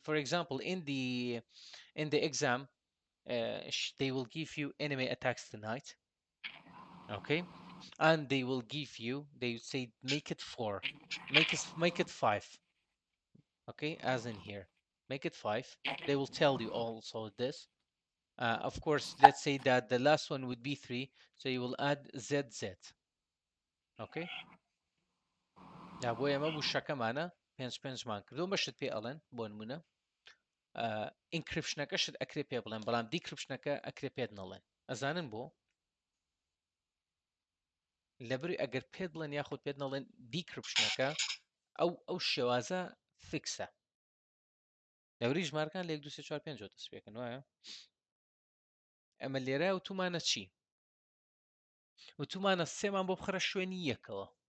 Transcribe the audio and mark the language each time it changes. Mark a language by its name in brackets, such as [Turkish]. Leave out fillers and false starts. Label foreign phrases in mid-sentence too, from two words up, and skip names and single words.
[English] For example, in the exam, they will give you enemy attacks tonight, okay, and they will give you, they say make it 4, make it 5, okay, as in here, make it 5. They will tell you also this. Of course, let's say that the last one would be 3, so you will add ZZ, okay. [Central Kurdish] دا بۆ ئێمە بوو شەکەمانە 5 کردو بەشت پێ ئەڵێن بۆ نمونە ئینکریپشنەکەشت ئەکرێ پێ بڵێن بەڵام دیکریپشنەکە ئەکرێ پێت نەڵێن ئەزانن بۆ لەبەری ئەگەر پێت بڵێن یاخود پێت نەڵێن دیکریپشنەکە ئەو شێوازە فیکسە لەوری ژمارەکان لە 1 2 3 4 5 دەست پێکەن وایە ئەمە لێرە وتومانە چی وتومانە سێمان بۆ بخەرە شوێنی یەکەوە